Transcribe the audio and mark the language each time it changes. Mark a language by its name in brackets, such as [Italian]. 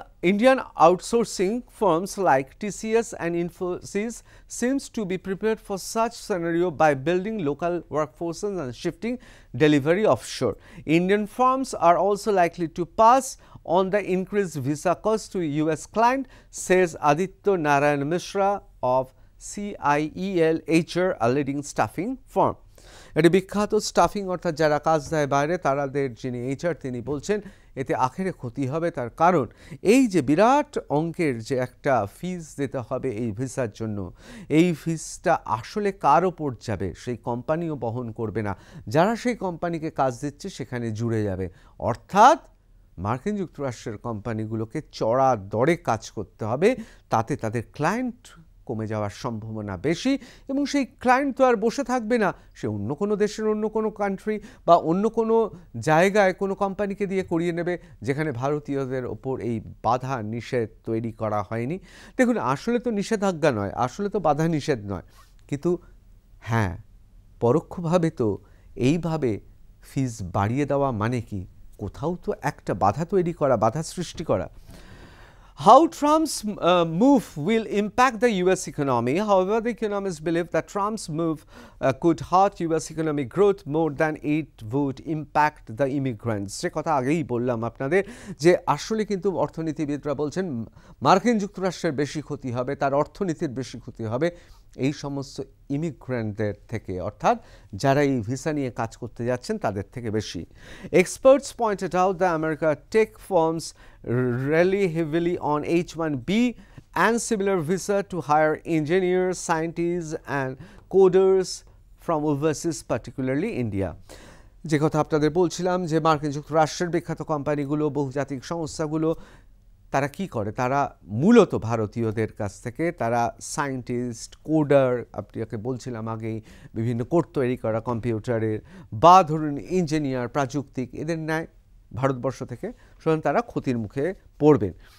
[English] Indian outsourcing firms like TCS and Infosys seems to be prepared for such scenario by building local workforces and shifting delivery offshore. Indian firms are also likely to pass on the increased visa cost to US client, says Aditya Narayan Mishra of CIEL HR, a leading staffing firm. [Bangla] এটি বিখ্যাত stuffing, অর্থাৎ যারা কাজ দেয় বাইরে, তাদের যিনি HR, তিনি বলছেন এতে আখেরে ক্ষতি হবে। তার কারণ এই যে বিরাট অঙ্কের যে একটা ফিস দিতে হবে এই ভিসার জন্য, এই ফিসটা আসলে কার ওপর যাবে, সেই কোম্পানিও বহন করবে না, যারা সেই কোম্পানিকে কাজ দিচ্ছে সেখানে জুড়ে যাবে। অর্থাৎ মার্কিন যুক্তরাষ্ট্রের কোম্পানিগুলোকে চড়া দরে কাজ করতে হবে, তাতে তাদের ক্লায়েন্ট কমে যাওয়ার সম্ভাবনা বেশি এবং সেই ক্লায়েন্ট তো আর বসে থাকবে না, সে অন্য কোনো দেশের, অন্য কোনো কান্ট্রি বা অন্য কোনো জায়গায় কোনো কোম্পানিকে দিয়ে করিয়ে নেবে, যেখানে ভারতীয়দের ওপর এই বাধা নিষেধ তৈরি করা হয়নি। দেখুন, আসলে তো নিষেধাজ্ঞা নয়, আসলে তো বাধা নিষেধ নয়, কিন্তু হ্যাঁ, পরোক্ষভাবে তো এইভাবে ফিস বাড়িয়ে দেওয়া মানে কি, কোথাও তো একটা বাধা তৈরি করা, বাধা সৃষ্টি করা। [English] How Trump's move will impact the US economy. However, the economists believe that Trump's move could hurt US economic growth more than it would impact the immigrants. [Bangla] যে কথা আগেই বললাম আপনাদের, যে আসলে কিন্তু অর্থনীতিবিদরা বলছেন মার্কিন যুক্তরাষ্ট্রের বেশি ক্ষতি হবে, তার অর্থনীতির বেশি ক্ষতি হবে এই সমস্ত ইমিগ্রেন্টদের থেকে, অর্থাৎ যারা এই ভিসা নিয়ে কাজ করতে যাচ্ছেন তাদের থেকে বেশি। [English] Experts pointed out that America tech firms rely heavily on H1B and similar visa to hire engineers, scientists and coders from overseas, particularly India. [Bangla] যে কথা আপনাদের বলছিলাম, যে মার্কিন যুক্তরাষ্ট্রের বিখ্যাত কোম্পানিগুলো, বহুজাতিক সংস্থাগুলো, তারা কি করে, তারা মূলত ভারতীয়দের কাছ থেকে তারা সায়েন্টিস্ট, কোডার, আপনাকে বলছিলাম আগেই, বিভিন্ন কোড তৈরি করা কম্পিউটারের, বা ধরুন ইঞ্জিনিয়ার, প্রাযুক্তিক, এদের নেয় ভারতবর্ষ থেকে, সুতরাং তারা ক্ষতির মুখে পড়বেন।